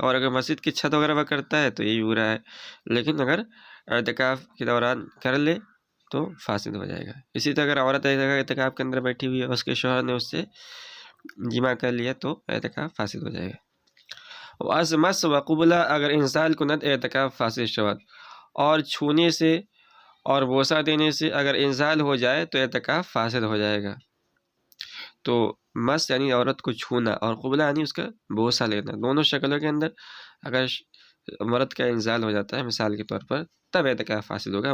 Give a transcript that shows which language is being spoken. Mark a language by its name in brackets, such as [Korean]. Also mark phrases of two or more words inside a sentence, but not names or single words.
[Urdu] اور اگر مسجد کی چھت وغیرہ پر کرتا ہے تو یہ بھی برا ہے، لیکن اگر اعتکاف کے دوران کر لے تو فاسد ہو جائے گا. اسی طرح اگر عورت اعتکاف کے اندر بیٹھی ہوئی ہے، اس کے شوہر نے اس سے جمع کر لیا تو اعتکاف فاسد ہو جائے گا. [Persian] واز مس و قبلہ اگر انزال کند اعتکاف فاسد شود، [Urdu] اور چھونے سے اور بوسہ دینے سے اگر انزال ہو جائے تو اعتکاف فاسد ہو جائے گا. تو مس یعنی عورت کو چھونا اور قبلہ یعنی اس کا بوسہ لینا، دونوں شکلوں کے اندر اگر مرض کا انزال ہو جاتا ہے مثال کے طور پر، تب اعتکاف فاسد ہوگا.